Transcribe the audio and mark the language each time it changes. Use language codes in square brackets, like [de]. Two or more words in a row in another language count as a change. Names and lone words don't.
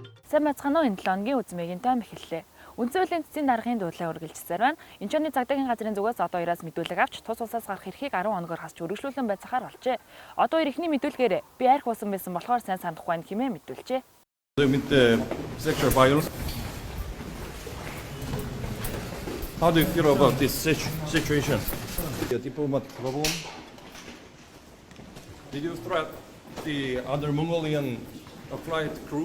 [mn] Сайн бацгаана уу, энэ 7 өдрийн үзмээгийн тайм эхэллээ. Үндсэн хуулийн цэцгийн даргын дуудлага үргэлжилсээр байна. Энд чоны цагдаагийн газрын зүгээс одоо 2-аас мэдүүлэг авч тус улсаас гарах эрхийг 10 хоногор хасч үргэлжлүүлэн байцаахаар болжээ. Одоо эрхний мэдүүлгээр би арх уусан байсан болохоор сайн санахгүй байна хэмээн мэдүүлжээ. [en] Sexual violence. How do you feel about this situation? The diplomatic problem. Did you threat the other Mongolian flight crew?